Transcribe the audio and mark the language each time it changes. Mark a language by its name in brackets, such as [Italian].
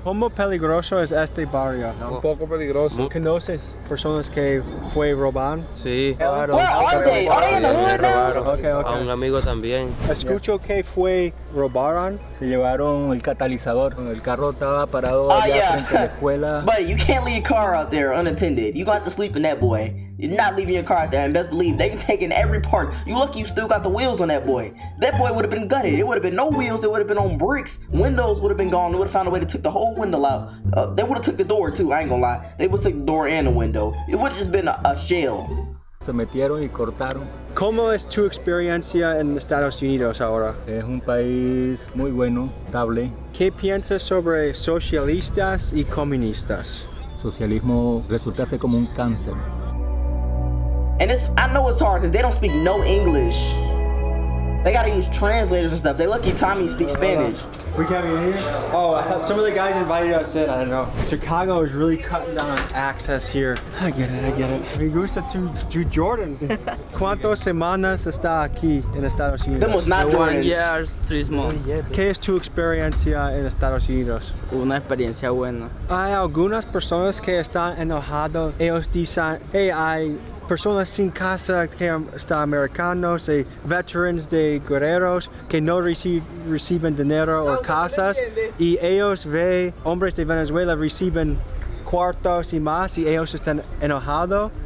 [Spanish] ¿Cómo peligroso es este barrio? Un poco peligroso. ¿Conoces personas que fue roban? Sí. Claro. [English] Where are they? Are they in the hood now? Okay. [Spanish] A un amigo también. Escucho que fue robaron. Se llevaron el catalizador. El carro estaba parado allá frente a la escuela. [English] But you can't leave your car out there unattended. You gonna have to sleep in that boy. You're not leaving your car out there, and best believe they can take in every part. You lucky you still got the wheels on that boy. That boy would have been gutted. It would have been no wheels. It would have been on bricks. Windows would have been gone. They would have found a way to take the whole window out. They would have took the door too. I ain't gonna lie. They would have took the door and the window. It would have just been a shell. [Spanish] Se metieron y cortaron. ¿Cómo es tu experiencia en Estados Unidos ahora? Es un país muy bueno, estable. ¿Qué piensas sobre socialistas y comunistas? Socialismo resulta ser como un cáncer. [English] And I know it's hard because they don't speak no English. They gotta use translators and stuff. They lucky Tommy speaks Spanish. We can't be in here? Oh, I thought some of the guys invited us in. I don't know. Chicago is really cutting down on access here. I get it. [Spanish] Me gusta tu Jordans. ¿Cuántas semanas está aquí en Estados Unidos? [English] Them was not Jordans. 1 year, 3 months. [Spanish] ¿Qué es tu experiencia en Estados Unidos? Una experiencia buena. Hay algunas personas que están enojados. Ellos dicen, hey, hay personas sin casa que están americanos, veterans de guerreros que no reciben dinero o casas, y ellos ven hombres de Venezuela reciben cuartos y más y ellos están enojados.